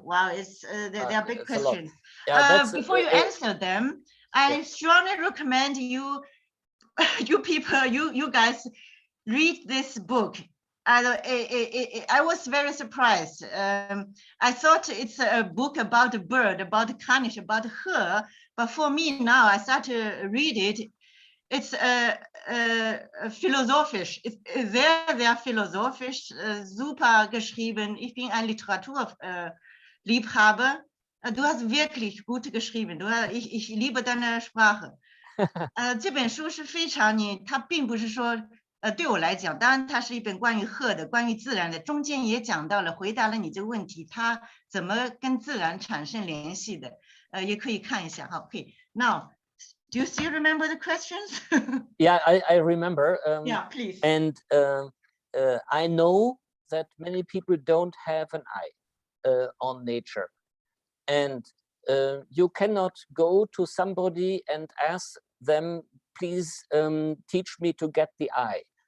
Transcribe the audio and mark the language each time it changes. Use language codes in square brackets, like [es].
[en] Wow, they are big questions. Yeah, before you answer them, I strongly recommend you people, you guys read this book. I was very surprised. I thought it's a book about a bird, about a Kanish, about her. But for me now, I start to read it. It's philosophisch. [de] It's sehr philosophisch, super geschrieben. Ich bin ein Literaturliebhaber. Du hast wirklich gut geschrieben. Ich liebe deine Sprache. [zh] 这本书是非常它并不是说对我来讲，当然它是一本关于鹤的，关于自然的，中间也讲到了，回答了你这个问题，它怎么跟自然产生联系的，也可以看一下。好，可以。 [en] Now, do you still remember the questions? Yeah, I remember. Yeah, please. And I know that many people don't have an eye. on nature. And you cannot go to somebody and ask them, please teach me to get the eye.